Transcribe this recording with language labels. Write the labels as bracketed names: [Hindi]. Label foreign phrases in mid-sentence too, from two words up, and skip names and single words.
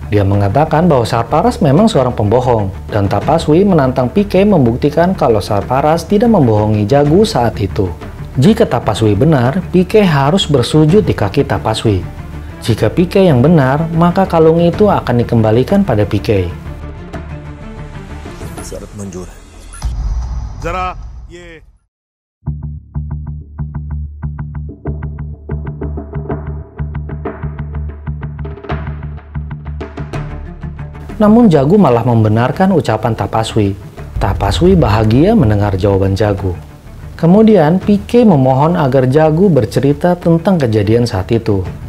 [Indonesian] Dia mengatakan bahwa Sarfaraz memang seorang pembohong. Dan Tapaswi menantang Pike membuktikan kalau Sarfaraz tidak membohongi Jagu saat itu. Jika Tapaswi benar, Pike harus bersujud di kaki Tapaswi. Jika Pike yang benar, maka kalung itu akan dikembalikan pada Pike. [Hindi] शर्त मंजूर है। जरा ये [Indonesian] Namun Jagu malah membenarkan ucapan Tapaswi. Tapaswi bahagia mendengar jawaban Jagu. Kemudian Pike memohon agar Jagu bercerita tentang kejadian saat itu.